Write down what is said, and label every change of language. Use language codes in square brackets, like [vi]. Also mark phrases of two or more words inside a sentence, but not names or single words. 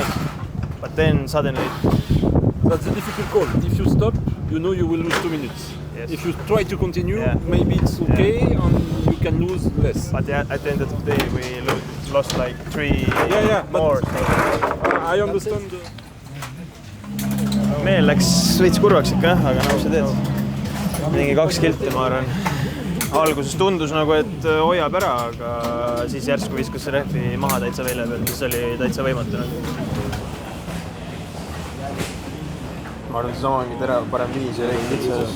[en] But then suddenly... That's a difficult call. If you stop, you know you will lose 2 minutes. Yes. If you try to continue, maybe it's okay and you can lose less. But at the end of the day, we lost like 3 more. I understand. [et] Meel läks veits kurvaks ikka, aga nagu sa teed. Mingi 2 kilti, ma arvan. Alguses tundus nagu, et hoiab ära, aga siis järsku viskas see rehvi maha täitsa välja peal, mis oli täitsa võimatu. Ma arvan, see samangi terav parem 5 ja lõigi kitsas.